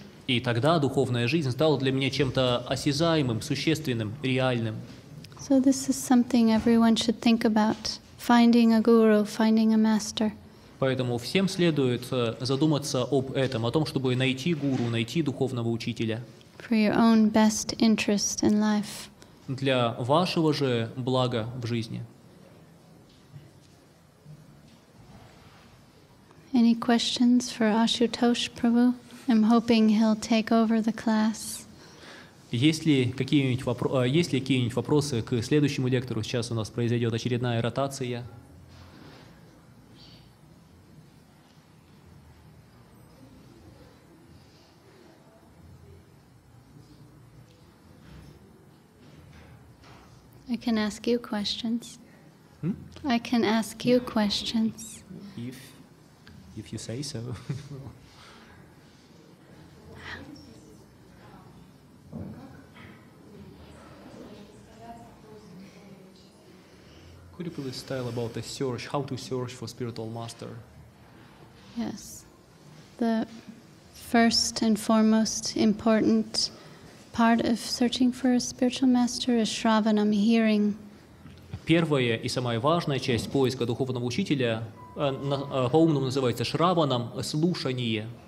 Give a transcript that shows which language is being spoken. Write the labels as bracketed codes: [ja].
[ru] И тогда духовная жизнь стала для меня чем-то осязаемым, существенным, реальным. [en] So this is something everyone should think about, finding a guru, finding a master. [ru] Поэтому всем следует задуматься об этом, о том, чтобы найти гуру, найти духовного учителя. [en] For your own best interest in life. [ru] Для вашего же блага в жизни. [en] Any questions for Ashutosh Prabhu? I'm hoping he'll take over the class. [ru] Есть ли какие-нибудь вопросы к следующему лектору? Сейчас у нас произойдет очередная ротация. [en] I can ask you questions. I can ask you questions. If you say so. Could you please tell about the search, how to search for spiritual master? Yes. The first and foremost important part of searching for a spiritual master is Shravanam, hearing. [ru] Первая и самая важная часть поиска духовного учителя по-умному называется Шраванам, слушание.